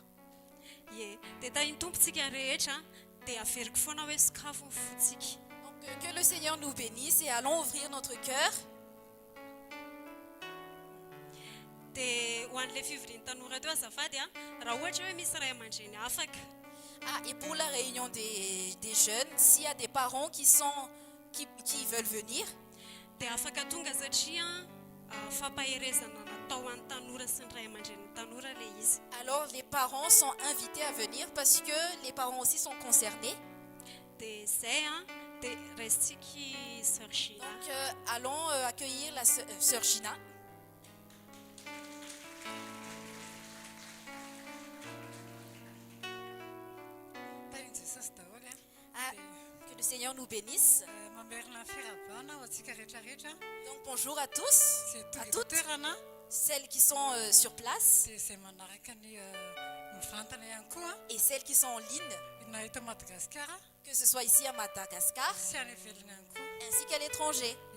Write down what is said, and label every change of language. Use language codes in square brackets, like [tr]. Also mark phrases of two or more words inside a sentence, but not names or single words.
[mg] Ie, dia tahiny tompontsika rehetra dia averiko foana hoe sakafo ny fotsika. [fr] Donc que le Seigneur nous bénisse et allons ouvrir notre cœur. [mg] Dia ho an'ilay fivorian'ny tanora teo azafady a raha ohatra hoe misy ray aman-dreny afaka. [fr] Ah, et pour la réunion des jeunes, s'il y a des parents qui veulent venir, [mg] Dia afaka tonga satria fampaherezana natao an'ny tanora sy ny ray aman-dren'ny tanora ilay izy. [fr] alors les parents sont invités à venir parce que les parents aussi sont concernés. [mg] Dia izay a dia raisitsika sœur Gina. [fr] Donc allons accueillir la sœur Gina. Ah, que le Seigneur nous bénisse. Donc bonjour à tous, à toutes, celles qui sont sur place et celles qui sont en ligne, que ce soit ici à Madagascar ainsi qu'à l'étranger.